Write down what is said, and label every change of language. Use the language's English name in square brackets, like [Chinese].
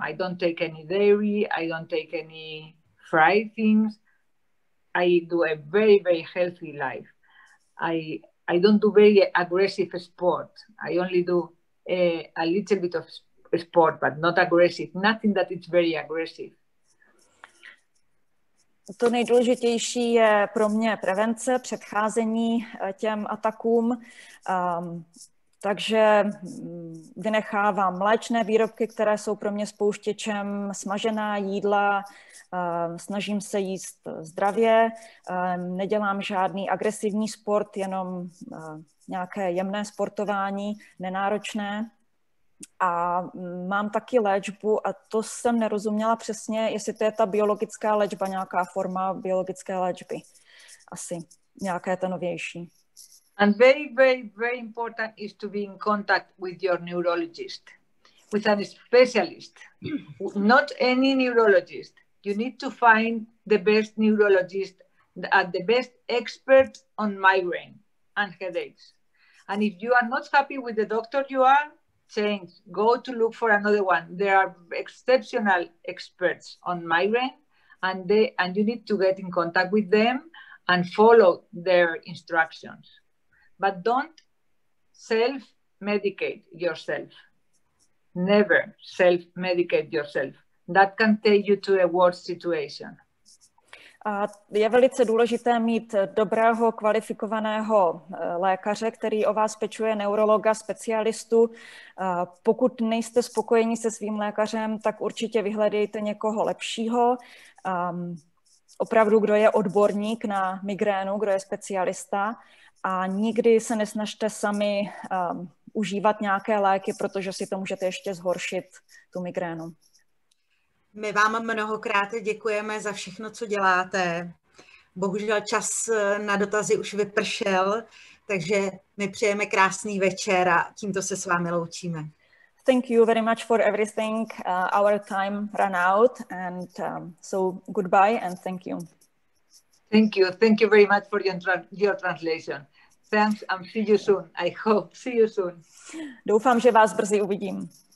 [English] I don't take any dairy. I don't take any fried things. I do a very, very healthy life. I don't do very aggressive sport. I only do a little bit of sport, but not aggressive. Nothing that is very aggressive. [Czech] To nejdůležitější je pro mě prevence, předcházení těm atakům. Takže vynechávám mléčné výrobky, které jsou pro mě spouštěčem, smažená jídla, snažím se jíst zdravě, nedělám žádný agresivní sport, jenom nějaké jemné sportování, nenáročné. A mám taky léčbu a to jsem nerozuměla přesně, jestli to je ta biologická léčba, nějaká forma biologické léčby. Asi nějaké to novější. [English] And very, very, very important is to be in contact with your neurologist, with a specialist, not any neurologist. You need to find the best neurologist, the best expert on migraine and headaches. And if you are not happy with the doctor you are, change, go to look for another one. There are exceptional experts on migraine, and you need to get in contact with them and follow their instructions. But don't self-medicate yourself. Never self-medicate yourself. That can take you to a worse situation. [Czech] A je velice důležité mít dobrého, kvalifikovaného lékaře, který o vás pečuje, neurologa, specialistu. Pokud nejste spokojeni se svým lékařem, tak určitě vyhledejte někoho lepšího. Opravdu, kdo je odborník na migrénu, kdo je specialista. A nikdy se nesnažte sami užívat nějaké léky, protože si to můžete ještě zhoršit, tu migrénu. My vám mnohokrát děkujeme za všechno, co děláte. Bohužel čas na dotazy už vypršel, takže my přejeme krásný večer a tímto se s vámi loučíme. [English] Thank you very much for everything. Our time ran out, and so goodbye and thank you. Thank you. Thank you very much for your translation. Thanks and see you soon. I hope. See you soon. [Czech] Doufám, že vás brzy uvidím.